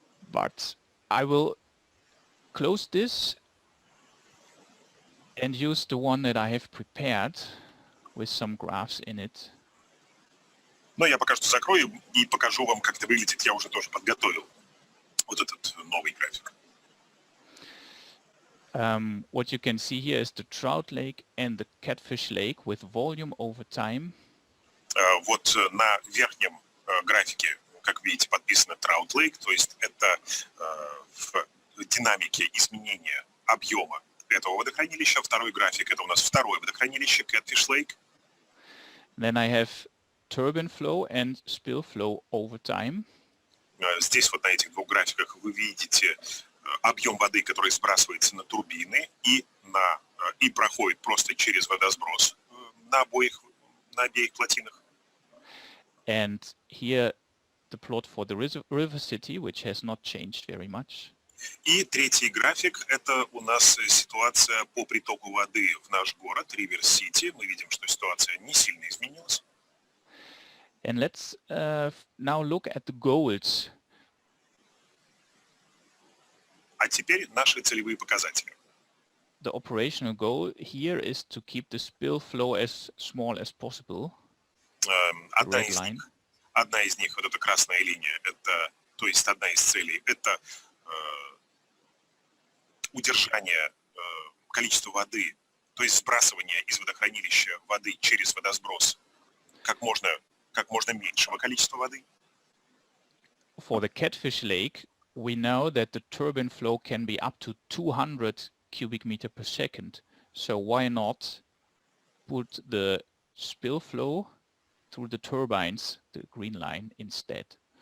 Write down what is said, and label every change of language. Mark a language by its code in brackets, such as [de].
[en] But I will close this and use the one that I have prepared with some graphs in it. [ru] Но я пока что закрою и покажу вам, как это выглядит. Я уже тоже подготовил вот этот новый график. [en] What you can see here is the Trout Lake and the Catfish Lake with volume over time. [ru] Вот на верхнем графике, как видите, подписано Trout Lake, то есть это в динамике изменения объема этого водохранилища. Второй график — это у нас второе водохранилище Catfish Lake. [en] Then I have turbine flow and spill flow over time. [ru] Здесь вот на этих двух графиках вы видите объем воды, который сбрасывается на турбины и проходит просто через водосброс на обеих плотинах. [en] And here the plot for the river city, which has not changed very much. [ru] И третий график — это у нас ситуация по притоку воды в наш город, River City. Мы видим, что ситуация не сильно изменилась. [en] And let's now look at the goals. [ru] А теперь наши целевые показатели. [en] The operational goal here is to keep the spill flow as small as possible. [ru] Одна из них, вот эта красная линия, то есть одна из целей, это удержание количества воды, то есть сбрасывание из водохранилища воды через водосброс как можно меньшего количества воды. [en] For the Catfish Lake, we know that the turbine flow can be up to 200 cubic meter per second. So why not put the spill flow through the turbines, the green line, instead?